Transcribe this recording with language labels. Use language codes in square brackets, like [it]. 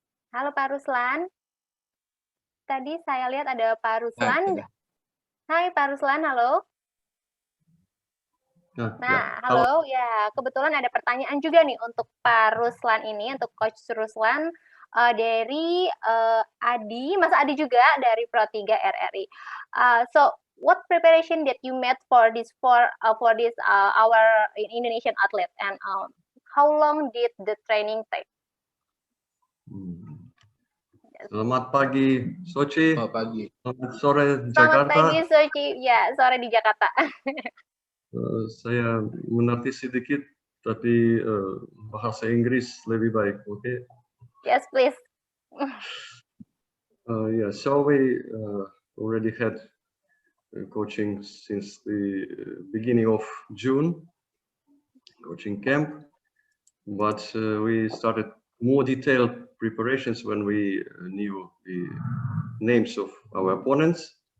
[id] Halo Pak Ruslan. Tadi saya lihat ada Pak Ruslan. Hai Pak Ruslan, halo. Nah, halo. Ya, kebetulan ada pertanyaan juga nih untuk Pak Ruslan ini, untuk Coach Ruslan dari Adi, Mas Adi juga dari Pro3 RRI. [en] So, what preparation that you made for this our Indonesian athlete, and how long did the training take? [id] Selamat pagi, Sochi. Selamat pagi. Selamat sore, Jakarta. Selamat pagi, Sochi. Ya, sore di Jakarta. Saya mengerti sedikit, tapi bahasa Inggris lebih baik, oke? [en] Yes, please. Yeah, so we already had coaching since the beginning of June, coaching camp, but we started more detailed preparations when we knew the names of our opponents.